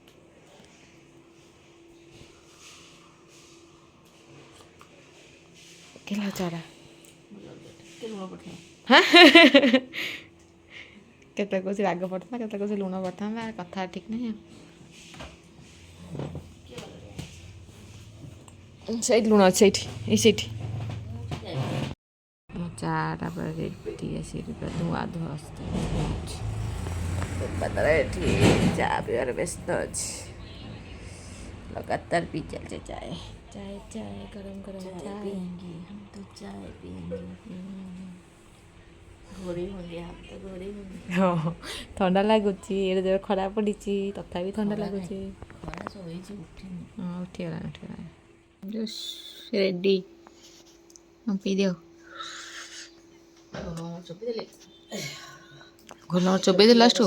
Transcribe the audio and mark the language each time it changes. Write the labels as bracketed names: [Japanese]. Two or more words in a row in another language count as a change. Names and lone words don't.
[Odia] କେଲା ଚାରା କେତେ କହୁଛି ରାଗ ପଡ଼ିଥାନ୍ତା, କେତେ କହୁଛି ଲୁଣ ପଡ଼ିଥାନ୍ତା, କଥା ଠିକ୍ ନାହିଁ ଆଉ। ସେଇଠି ଲୁଣ ଅଛି, ସେଇଠି ମୋ ଚାଟା ପୁରା ରେଡ଼ି। ଆସିକି ପୁରା ଧୂଆ ଆସୁଛି। ତାର ଏଠି ଚା ପିଇବାରେ ବ୍ୟସ୍ତ ଅଛି, [Hindi] लगातार पी चलते चाय गरम गरम चाय पिएंगे हम तो, चाय पिएंगे। [Odia] ହଁ, ଥଣ୍ଡା ଲାଗୁଛି। ଏଡ଼େ ଜୋରେ ଖରା ପଡ଼ିଛି, ତଥାପି ଥଣ୍ଡା ଲାଗୁଛି। ହଁ, ଉଠିଗଲାଣି। ଜୁସ୍ ରେଡ଼ି, ପିଇଦିଅ। ଘୋଲ ଚୋବେଇ ଦେଲୁ ଲାଷ୍ଟକୁ।